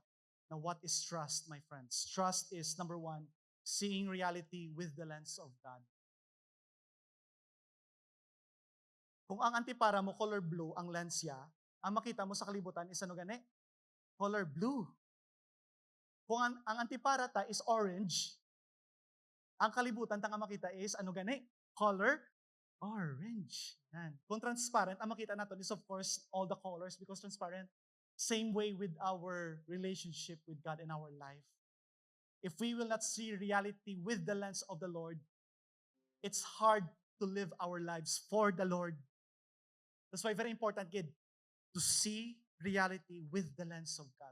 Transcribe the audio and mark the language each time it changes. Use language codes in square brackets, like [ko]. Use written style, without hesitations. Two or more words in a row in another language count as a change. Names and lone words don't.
[en] Now, what is trust, my friends? Trust is, number 1, seeing reality with the lens of God. [hil] Kung ang antipara mo [en] color blue [hil] ang lens niya, ang makita mo sa kalibutan is ano gani? [en] Color blue. [hil] Kung ang antipara ta is orange, ang kalibutan ta nga makita is ano gani? [en] Color orange. [tl] Yan. Kung transparent, ang makita natin [en] is of course all the colors because transparent. Same way with our relationship with God in our life. If we will not see reality with the lens of the Lord, it's hard to live our lives for the Lord. That's why very important, kid, to see reality with the lens of God.